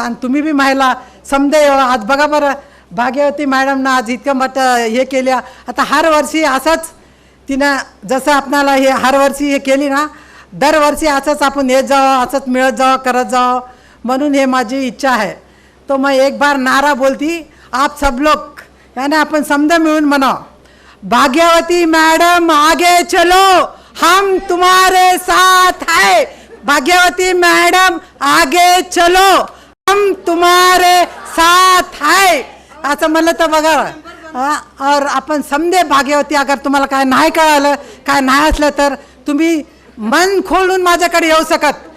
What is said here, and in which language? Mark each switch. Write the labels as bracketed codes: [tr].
[mr] आणि तुम्ही बी महिला समजा आज बघा बरं, भाग्यवती मॅडमनं आज इतकं मोठं हे केल्या. आता हर वर्षी असंच तिनं जसं आपणाला हे हर वर्षी हे केली ना, दरवर्षी असंच आपण येत जावं, असंच मिळत जावं, करत जावं, म्हणून हे माझी इच्छा आहे. [hi] तो मैं एक बार नारा बोलती, आप सब लोग यानी अपन समझे [mr] मिळून म्हणाव, [hi] भाग्यवती मैडम आगे चलो, हम तुम्हारे साथ है. भाग्यवती मैडम आगे चलो, हम तुम्हारे साथ है [mr] असं म्हणलं तर बघा. और आपण समजे भाग्यवती, अगर तुम्हाला काय नाही कळालं, काय नाही असलं तर तुम्ही मन खोलून माझ्याकडे येऊ शकत.